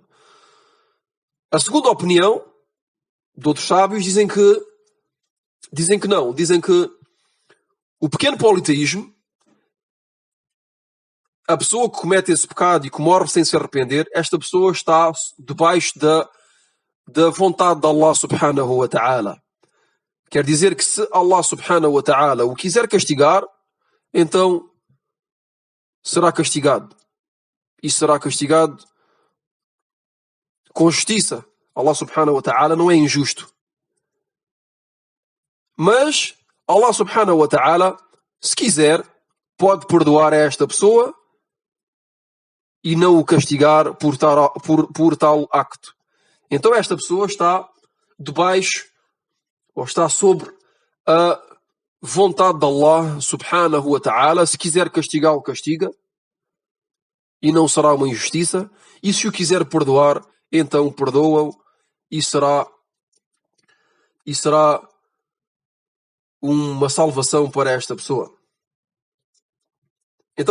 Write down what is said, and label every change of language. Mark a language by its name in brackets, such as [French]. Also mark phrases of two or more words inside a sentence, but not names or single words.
[Portuguese] A segunda opinião de outros sábios dizem que não. Dizem que o pequeno politeísmo, a pessoa que comete esse pecado e que morre sem se arrepender, esta pessoa está debaixo da vontade de [Arabic] الله سبحانه وتعالى. [Portuguese] Quer dizer que se [Arabic] الله سبحانه وتعالى [Portuguese] o quiser castigar, então será castigado. E será castigado com justiça. [Arabic] الله سبحانه وتعالى [Portuguese] não é injusto. Mas [Arabic] الله سبحانه وتعالى, [Portuguese] se quiser, pode perdoar a esta pessoa e não o castigar por tal acto. Então esta pessoa está debaixo, ou está sobre a vontade de [Arabic] الله سبحانه وتعالى. [Portuguese] Se quiser castigá-lo, castiga, e não será uma injustiça. E se o quiser perdoar, então perdoa-o, e será uma salvação para esta pessoa.